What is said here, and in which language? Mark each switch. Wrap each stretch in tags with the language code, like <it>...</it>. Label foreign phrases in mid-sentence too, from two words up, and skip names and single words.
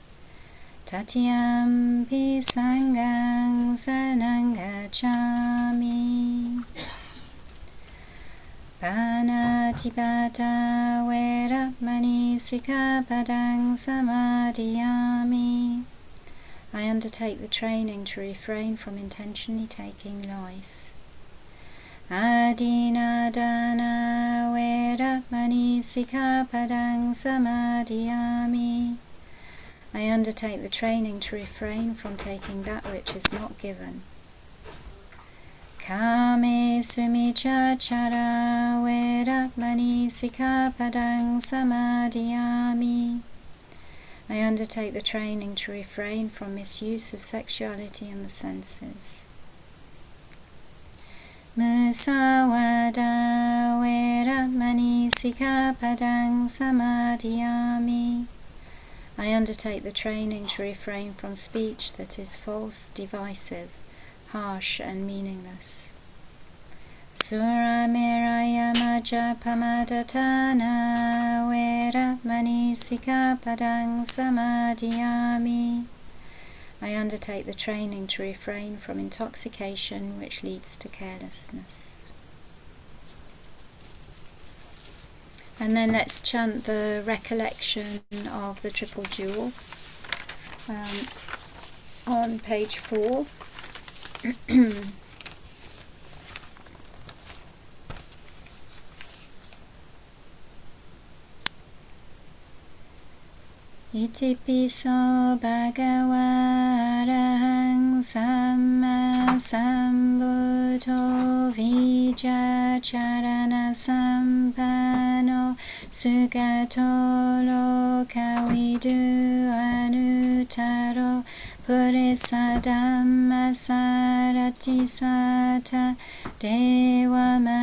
<pi>Tatiyampi sanghang saranang gacchāmi. Panatipata veramani sikkhapadang samadhiyami.</pi> <en>I undertake the training to refrain from intentionally taking life.</en> <pi>Adinadana veramani sikkhapadang samadhiyami.</pi> <en>I undertake the training to refrain from taking that which is not given.</en> <pi>Kame sumichachara veramani sikkhapadang samadhiyami.</pi> <en>I undertake the training to refrain from misuse of sexuality and the senses.</en> <pi>Musawada veramani sikkhapadang samadhiyami.</pi> <en>I undertake the training to refrain from speech that is false, divisive, harsh and meaningless.</en> <pi>Surameraya majapamadatana veramani sikkhapadang samadhiyami.</pi> <en>I undertake the training to refrain from intoxication which leads to carelessness. And then let's chant the recollection of the Triple Jewel on page 4.</en> <pi>Itipiso bhagava arahang samma sambuddho vijacharana sampano sugato lokavidu anutaro purisa dhamma sarati sata deva</pi>